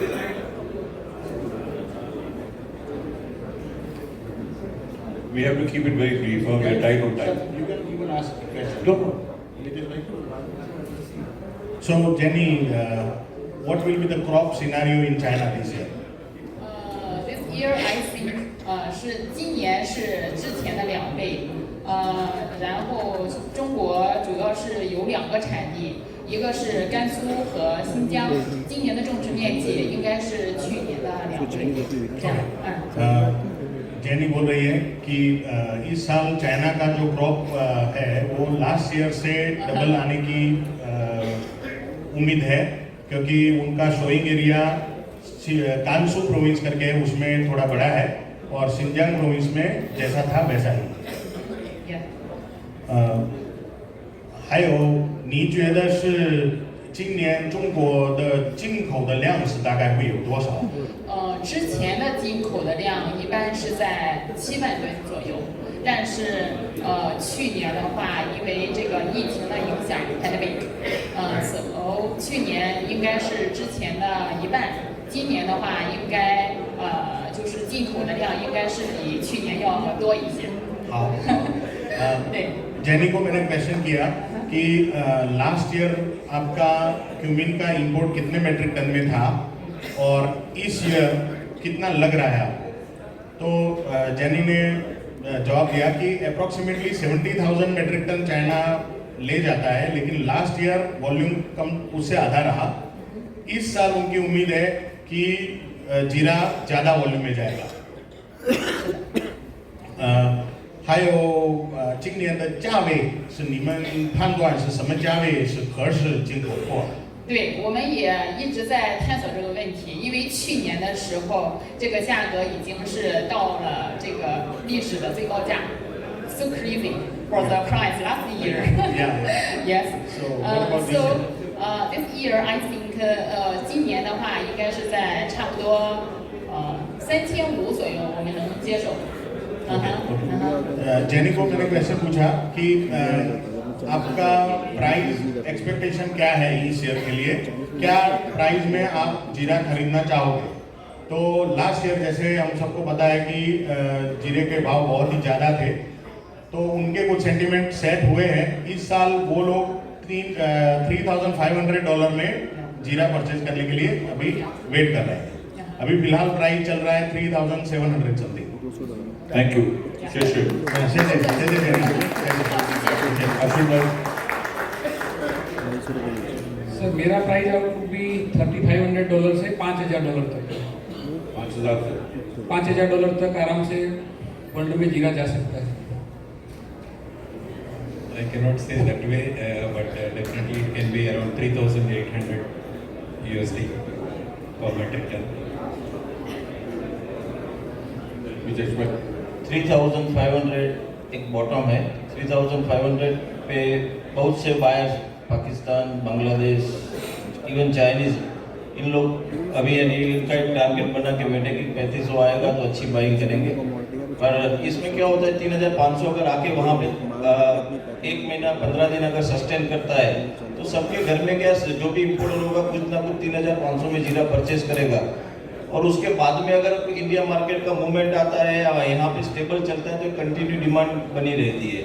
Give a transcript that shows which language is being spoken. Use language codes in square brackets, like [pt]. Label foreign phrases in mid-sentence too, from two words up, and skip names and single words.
[en] We have to keep it very brief, we are tight on time. You can even ask a question. No problem. It is like- So Jenny, what will be the crop scenario in China this year? This year I think [zh] 是今年是之前的2倍，然后中国主要是有2个产地，一个是甘肃和新疆，今年的种植面积应该是去年的2倍，这样， [hi] जेनी बोल रही है कि इस साल चाइना का जो क्रॉप है वो [en] last year [hi] से डबल आने की उम्मीद है, क्योंकि उनका [en] sowing area [hi] कांसू प्रोविंस करके है, उसमें थोड़ा बड़ा है और सिंजांग प्रोविंस में जैसा था वैसा ही। [zh] 还有你觉得是今年中国的进口的量是大概会有多少？之前的进口的量一般是在7万吨左右，但是去年的话，因为这个疫情的影响 pandemic，去年应该是之前的1半，今年的话应该就是进口的量应该是比去年要多一些。好，对。 [hi] जेनी को मैंने क्वेश्चन किया कि [en] last year [hi] आपका क्यूमिन का इंपोर्ट कितने मेट्रिक टन में था और इस ईयर कितना लग रहा है आपको, तो जेनी ने जवाब दिया कि [en] approximately 70,000 metric ton [hi] चाइना ले जाता है, लेकिन [en] last year volume [hi] कम उससे आधा रहा। इस साल उनकी उम्मीद है कि जीरा ज़्यादा वॉल्यूम में जाएगा। [zh] 还有今年的价位是你们判断是什么价位是合适进口货？对，我们也一直在探索这个问题，因为去年的时候，这个价格已经是到了这个历史的最高价 ， [en] so crazy for the price last year. Yes. So this year I think [zh] 今年的话应该是在差不多3500左右，我们能接受。 [hi] जेनी को मैंने क्वेश्चन पूछा कि आपका [en] price expectation [hi] क्या है इस ईयर के लिए, क्या प्राइस में आप जीरा खरीदना चाहोगे? तो [en] last year [hi] जैसे हम सबको पता है कि जीरे के भाव बहुत ही ज़्यादा थे, तो उनके कुछ [en] sentiment set [hi] हुए हैं। इस साल वो लोग $3,500 में जीरा परचेज करने के लिए अभी वेट कर रहे हैं। अभी फिलहाल प्राइस चल रहा है 3,700 समथिंग। [en] Thank you. [hi] शेषे अश्विन भाई। सर मेरा [en] price output [hi] भी $3,500 से $5,000 तक, 5,000 से $5,000 तक आराम से वर्ल्ड में जीरा जा सकता है। [en] I cannot say that way, but definitely it can be around 3,800 USD per metric ton. which expect [hi] 3,500 एक बॉटम है। 3,500 पे बहुत से बायर्स पाकिस्तान, बांग्लादेश, [en] even Chinese, [hi] इन लोग अभी यानी इनका एक टारगेट बना के बैठे कि 3500 आएगा तो अच्छी बाइंग करेंगे। पर इसमें क्या होता है 3,500 अगर आके वहाँ पे 1 महीना 15 दिन अगर सस्टेन करता है तो सबके घर में क्या जो भी इम्पोर्टर होगा कुछ ना कुछ 3,500 में जीरा परचेज करेगा, और उसके बाद में अगर [en] India market [hi] का मूवमेंट आता है या यहाँ पे स्टेबल चलता है तो [en] continue demand [hi] बनी रहती है।